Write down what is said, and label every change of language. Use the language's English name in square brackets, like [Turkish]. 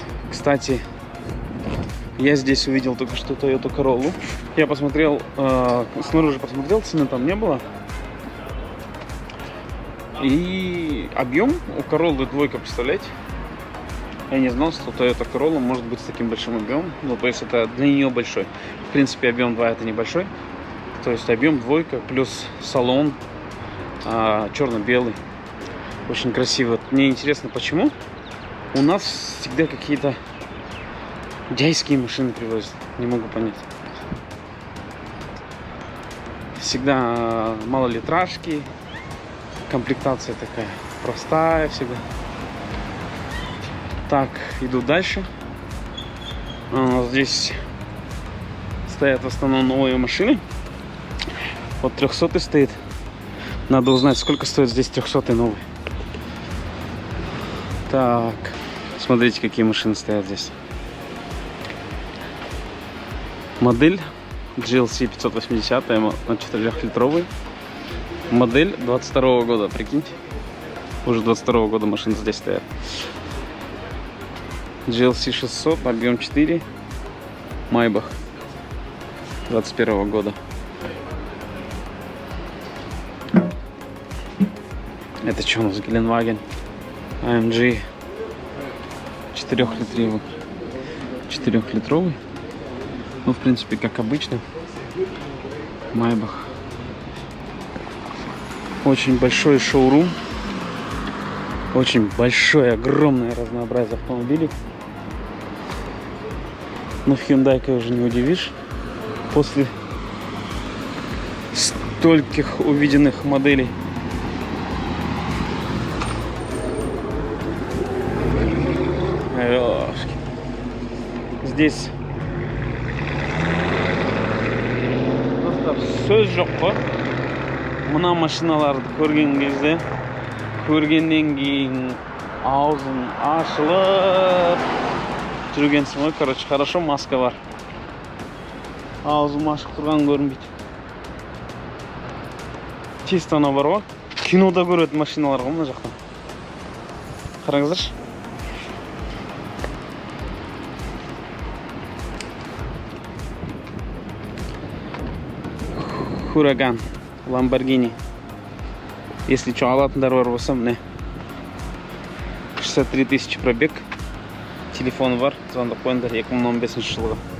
[Russian] Кстати, я здесь увидел только что Toyota Corolla. Я посмотрел, снаружи посмотрел, цены там не было. И объем у Corolla двойка, представляете? Я не знал, что Toyota Corolla может быть с таким большим объемом. Ну, то есть это для нее большой. В принципе, объем 2 это небольшой. То есть объем двойка плюс салон черно-белый. Очень красиво. Мне интересно, почему у нас всегда какие-то дядьские машины привозят. Не могу понять. Всегда малолитражки. Комплектация такая простая всегда. Так, иду дальше. Здесь стоят в основном новые машины. Вот 300 стоит. Надо узнать, сколько стоит здесь 300 новый. Так, смотрите, какие машины стоят здесь. Модель GLC 580, 4-литровый. Модель 22 года, прикиньте. Уже 22 года машины здесь стоят. GLC 600, объем 4. Майбах 21 года. Это что у нас? Геленваген AMG 4-литровый. 4-литровый. Ну, в принципе, как обычно. Майбах. Очень большой шоурум. Очень большое, огромное разнообразие автомобилей. Но в Hyundai уже не удивишь. После стольких увиденных моделей. [Kazakh] Здесь сөз жоқ қой. Мына машиналарды көрген кезде, көргеннен кейін аузың ашылып жүргенсің ғой. [Russian] Короче, хорошо маска [Kazakh] бар. Аузым ашық тұрған көрінбейді. Чисто ана бар ғой. Кинода көретін машиналар ғой мына жақтан. Қараңыздаршы. Huracan, Lamborghini. [Russian] Если что, [Kazakh] алатындар бар болса, міне 63 тысячи пробег. Телефон бар, звондап қойыңдар 2015 жылғы.